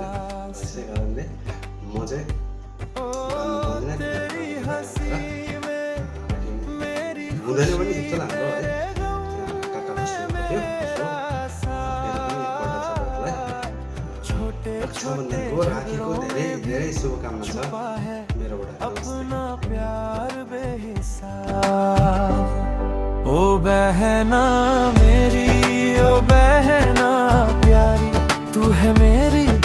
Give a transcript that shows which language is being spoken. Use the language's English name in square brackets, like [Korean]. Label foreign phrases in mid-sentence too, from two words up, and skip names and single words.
[Nepali] त्यसै कारणले म चाहिँ बाँध्नु पाउँदिनँ, हुँदैन पनि जस्तो हाम्रो है काका बस्नुभएको थियो। मेरो पनि एकपल्ट सबैलाई रक्षाबन्धनको राखीको धेरै धेरै शुभकामना छ मेरोबाट। [Hindi] ओ बहना मेरी, ओ बहना प्यारी, तू है मेरे